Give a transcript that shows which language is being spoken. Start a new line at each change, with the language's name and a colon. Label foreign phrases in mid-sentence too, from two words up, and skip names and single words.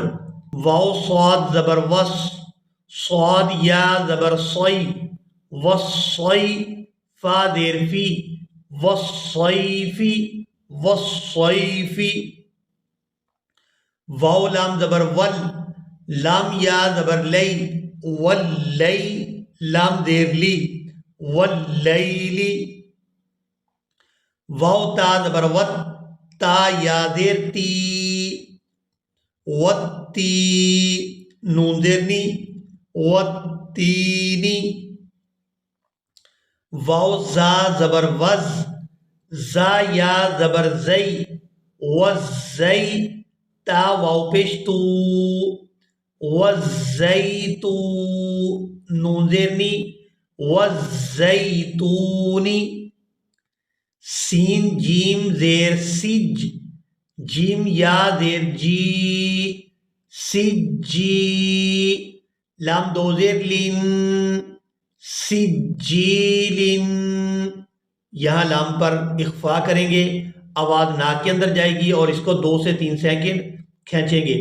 Urdu: واو صاد زبر وس، صاد یا زبر صی، وصی فا دیر فی، وصیفی وصیفی. واو لام زبر ول، لام یا زبر لی، ولی لام دیر لی، ولیلی. واو تا زبر وت، تا یا دیر تی، وتی نون دیر نی، وتینی. واو زا زبر وز، زا یا زبر زی، وزی تا واو پیش تو، وزیتو نون زیر نی، وزیتونی. سین جیم زیر سج، جیم یا زیر جی، سجی لام دو زیر لن، سجیلن. یہاں لام پر اخفا کریں گے، آواز ناک کے اندر جائے گی اور اس کو 2 سے 3 سیکنڈ کھینچیں گے.